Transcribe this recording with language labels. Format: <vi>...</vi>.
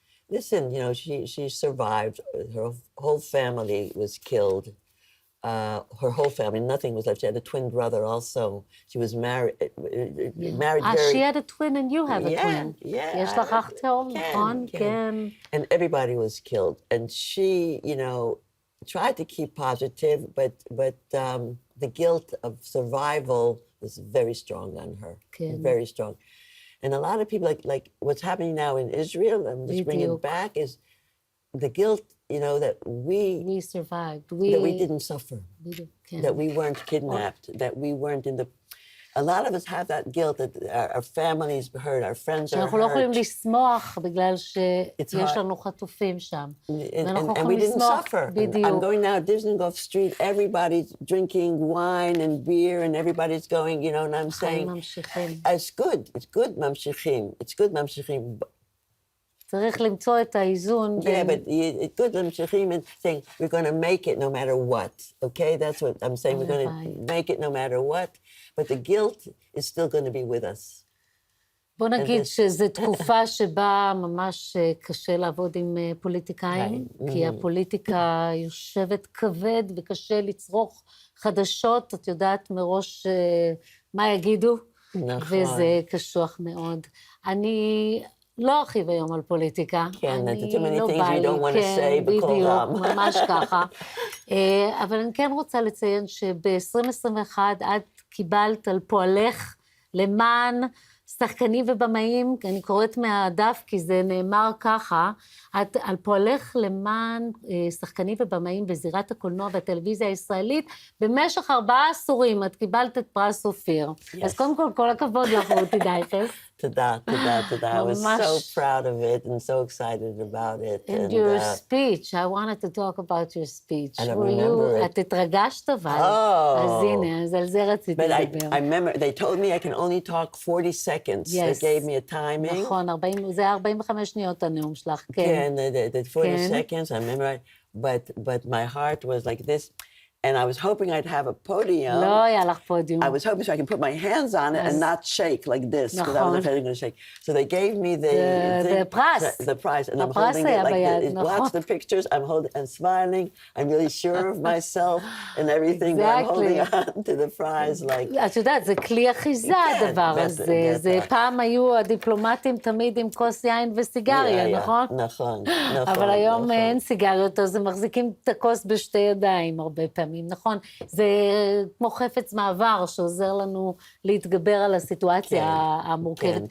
<en>Listen, she survived. Her whole family was killed. Her whole family, nothing was left. She had a twin brother also. She was married very... She had a twin and you have a twin. Yeah.</en> <he>יש לך אח תאום, נכון? כן.</he> <en>And everybody was killed. And she, tried to keep positive, but the guilt of survival was very strong on her. Very strong. And a lot of people, like what's happening now in Israel, I'm just bringing it back, is the guilt, you know, that we survived. That we didn't suffer, that we weren't kidnapped, that we weren't in the... A lot of us have that guilt that our families hurt, our friends are hurt.</en> <he>שאנחנו לא יכולים לשמוח בגלל שיש לנו חטופים שם.</he> <en>And we didn't suffer. I'm going now to Dizengoff Street, everybody's drinking wine and beer, and everybody's going, you know, and I'm saying, it's good,</en> <he>ממשיכים.</he> <en>It's good, ממשיכים.</en> <he>צריך למצוא את האיזון.</he> <en>Yeah, but it's good,</en> <he>ממשיכים,</he> <en>and saying, we're going to make it no matter what, okay? That's what I'm saying, we're going to make it no matter what, but the guilt is still going to be with us.</en> <he>בוא נגיד שזו תקופה שבה ממש קשה לעבוד עם פוליטיקאים, כי הפוליטיקה יושבת כבד וקשה לצרוך חדשות, את יודעת מראש מה יגידו, וזה קשוח מאוד. אני לא ארחיב היום על פוליטיקה. כן,</he> <en>too many things you don't want to say</en> <he>בקול רם. בדיוק, ממש ככה. אבל אני כן רוצה לציין שב-2021 את קיבלת על פועלך למען שחקנים ובמאים, אני קוראת מהדף כי זה נאמר ככה, את על פועלך למען שחקנים ובמאים בזירת הקולנוע והטלוויזיה הישראלית, במשך 4 עשורים את קיבלת את פרס אופיר. אז קודם כל הכבוד לך, רותי דייכס. תודה.</he> <en>I was so proud of it and so excited about it. And your speech, I wanted to talk about your speech. I don't remember it.</en> <he>את התרגשת אבל. אז הנה, אז על זה רציתי לדבר.</he> <en>But I remember, they told me I can only talk 40 seconds. They gave me a timing.</en> <he>נכון, זה 45 שניות הנאום שלך, כן. כן,</he> <en>the 40 seconds, I remember, but my heart was like this. And I was hoping I'd have a podium.</en> <he>לא היה לך פודיום.</he> <en>I was hoping so I can put my hands on it and not shake like this, because I was afraid I'm going to shake. So they gave me the prize. The prize, and I'm holding it like this. Watch the pictures. I'm smiling. I'm really sure of myself and everything. But I'm holding on to the prize like...</en> <he>את יודעת, זה כלי אחיזה הדבר הזה. פעם היו הדיפלומטים תמיד עם כוס יין וסיגריה, נכון? נכון. אבל היום אין סיגריות, אז הם מחזיקים את הכוס בשתי ידיים הרבה פעמים. נכון, זה כמו חפץ מעבר שעוזר לנו להתגבר על הסיטואציה המורכבת.</he>